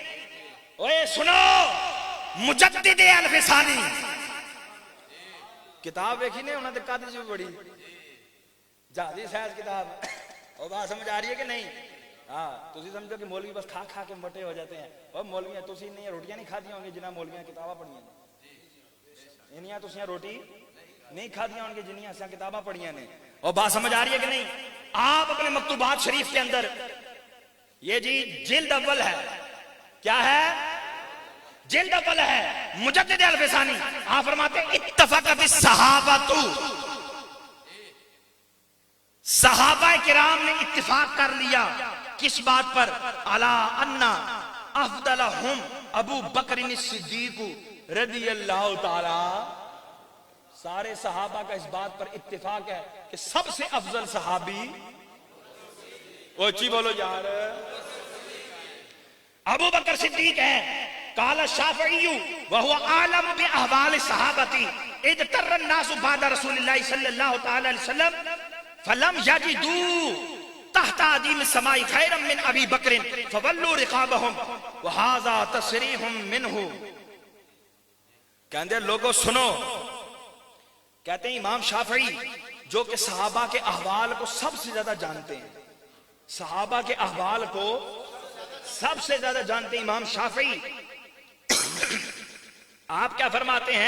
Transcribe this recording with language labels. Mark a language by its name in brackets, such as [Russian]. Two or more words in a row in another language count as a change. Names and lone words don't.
[Urdu] اوے سنو، مجدد الفسانی کتاب دیکھی نے انہوں نے قادری جو بڑی جہازی سائز کتاب. اور بات سمجھ آ رہی ہے کہ نہیں؟ ہاں [Punjabi] تسی سمجھو [Urdu] کہ مولوی بس کھا کھا کے موٹے ہو جاتے ہیں. [Punjabi] اور مولویاں تسی نہیں روٹیاں نہیں کھادی ہوں گی جنہیں مولویاں کتاباں پڑھیاں نے، انہیاں تسی روٹی نہیں کھادی ہوں گی جنہیں اساں کتاباں پڑھیاں نے. [Urdu] اور بات سمجھ آ رہی ہے کہ نہیں؟ آپ اپنے مکتوبات شریف کے اندر یہ جی جلد اول ہے، کیا ہے؟ جلد اول ہے مجدد الفسانی. آپ فرماتے ہیں [Arabic] اتفقت الصحابۃ، [Urdu] صحابہ کرام نے اتفاق کر لیا کس بات پر؟ [Arabic] الا ان افضلہم ابو بکر الصدیق رضی اللہ تعالی. [Urdu] سارے صحابہ کا اس بات پر اتفاق ہے کہ سب سے افضل صحابی اونچی بولو یار ابو بکر صدیق ہے. [Arabic] قال الشافعی وهو عالم باحوال الصحابہ اذ تر الناس بعد رسول اللہ صلی اللہ تعالی علیہ وسلم فلم یجدوا تحت عدیم السماء خیرا من ابی بکر فولوا رقابهم وهذا تصریح منه. [Urdu] کہتے ہیں لوگوں سنو، کہتے ہیں امام شافعی جو کہ صحابہ کے احوال کو سب سے زیادہ جانتے ہیں، صحابہ کے احوال کو سب سے زیادہ جانتے ہیں امام شافعی. آپ کیا فرماتے ہیں؟